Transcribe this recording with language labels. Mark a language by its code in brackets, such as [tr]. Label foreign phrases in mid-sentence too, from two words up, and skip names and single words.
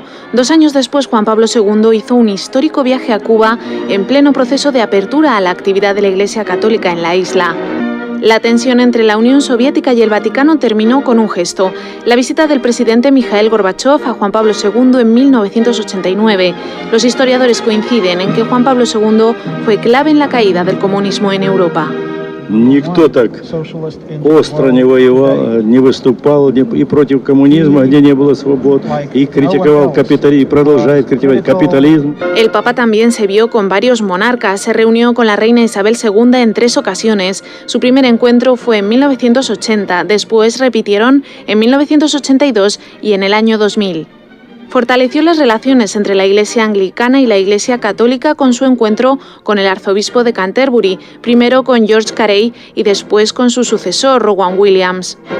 [es] 2 años después, Juan Pablo II hizo un histórico viaje a Cuba en pleno proceso de apertura a la actividad de la Iglesia Católica en la isla. La tensión entre la Unión Soviética y el Vaticano terminó con un gesto: la visita del presidente Mikhail Gorbachev a Juan Pablo II en 1989. Los historiadores coinciden en que Juan Pablo II fue clave en la caída del comunismo en Europa. [ru] Никто так остро не воевал, не выступал и против коммунизма, где не было свобод, и критиковал капитализм, и продолжает критиковать капитализм. [es] El Papa también se vio con varios monarcas, se reunió con la reina Isabel II en 3 ocasiones. Su primer encuentro fue en 1980, después repitieron en 1982 y en el año 2000. Fortaleció las relaciones entre la Iglesia anglicana y la Iglesia católica con su encuentro con el arzobispo de Canterbury, primero con George Carey y después con su sucesor, Rowan Williams.